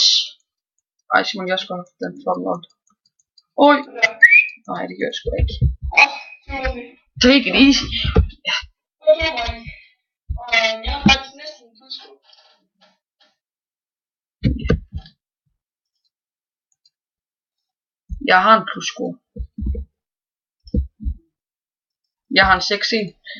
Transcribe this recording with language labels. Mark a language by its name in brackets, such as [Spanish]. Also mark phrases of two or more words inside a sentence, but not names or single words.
[Danish] Ej, Simon, jeg skal have den flot lot. Oj. Nej, det gør jeg sgu ikke. [English] Take it easy. [Danish] Jeg har en plusscore. Jeg har en 6-1.